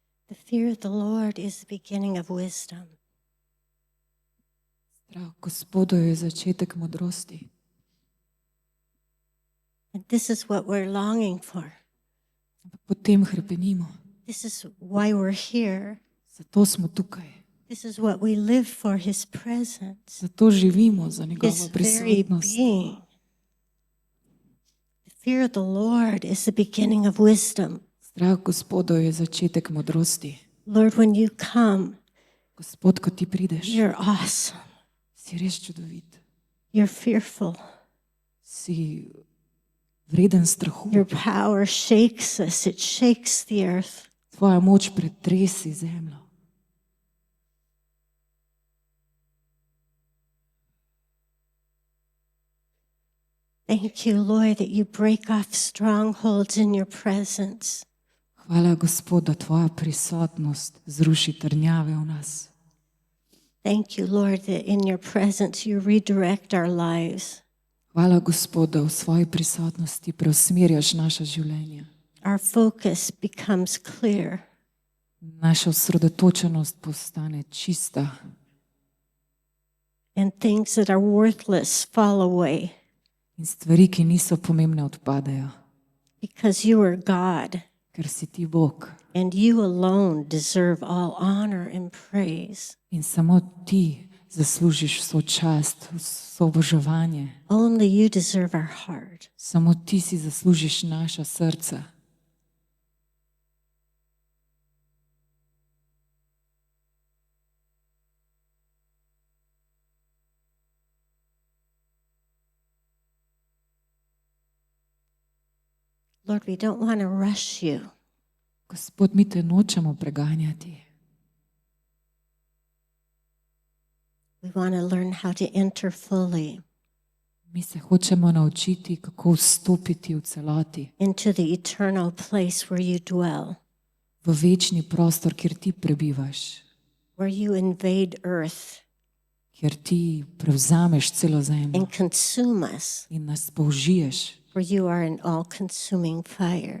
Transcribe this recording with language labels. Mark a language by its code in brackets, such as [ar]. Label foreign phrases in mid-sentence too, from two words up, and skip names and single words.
[en] The fear of the Lord is the beginning of wisdom. [sl] Strah Gospodov je začetek modrosti. [en] And this is what we're longing for. [sl] Potem hrepenimo. [en] This is why we're here. [sl] Zato smo tukaj. [en] This is what we live for, His presence, [sl] Zato živimo za [en] His [sl] njegovo [en] very [sl] prisotnost. [en] being. The fear of the Lord is the beginning of wisdom. [sl] Strah Gospodov je začetek modrosti. [en] Lord, when you come, [sl] Gospod, ko ti prideš, [en] you're awesome. [sl] si res čudovit. [en] You're fearful. [sl] Si vreden strahu. [en] Your power shakes us. It shakes the earth. [sl] Tvoja moč pretresi zemljo. [en] Thank you, Lord, that you break off strongholds in your presence. [sl] Hvala, Gospod, da tvoja prisotnost zruši trdnjave v nas. [en] Thank you, Lord, that in your presence you redirect our lives. [sl] Hvala, Gospod, da v svoji prisotnosti preusmerjaš naša življenja. [en] Our focus becomes clear. [sl] Naša osredotočenost postane čista [en] And things that are worthless fall away [sl] in stvari, ki niso pomembne, odpadejo, [en] because you are God [sl] ker si ti Bog [en] and you alone deserve all honor and praise. [sl] in samo ti zaslužiš vso čast, vso oboževanje. [en] Only you deserve our heart. [sl] Samo ti si zaslužiš naša srca. [en] Lord, we don't want to rush you. [sl] Gospod, mi te nočemo preganjati. [en] We want to learn how to enter fully [sl] Mi se hočemo naučiti, kako vstopiti v celoti [en] into the eternal place where you dwell, [sl] v večni prostor, kjer ti prebivaš, [en] where you invade earth [sl] kjer ti prevzameš celo zemljo [en] and consume us, [sl] in nas použiješ, [en] for you are an all-consuming fire.